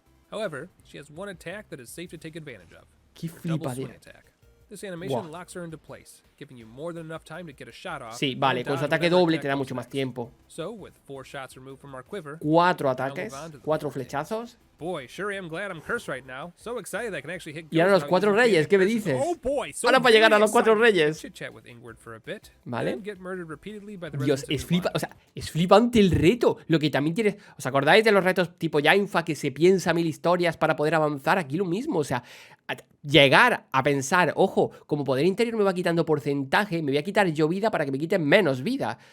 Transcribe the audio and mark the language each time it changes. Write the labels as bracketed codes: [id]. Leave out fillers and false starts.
[en] However, she has one attack that is safe to take advantage of. [es] Qué flipadera. [en] This animation locks her into place, giving you more than enough time to get a shot off. [es] Sí, vale, con su ataque doble te da mucho más tiempo. [en] So, with 4 shots removed from our quiver, [es] 4 ataques, 4 flechazos. [en] Boy, sure am glad I'm cursed right now. So excited I can actually hit. [es] Y ahora los 4 reyes, ¿qué me dices? [en] Oh boy, so [es] ahora para llegar a los 4 reyes. Vale. Dios, es flipante el reto. Lo que también tienes, ¿os acordáis de los retos tipo Jainfa que se piensa 1000 historias para poder avanzar? Aquí lo mismo, o sea, llegar a pensar, ojo, como poder interior me va quitando porcentaje, me voy a quitar yo vida para que me quiten menos vida.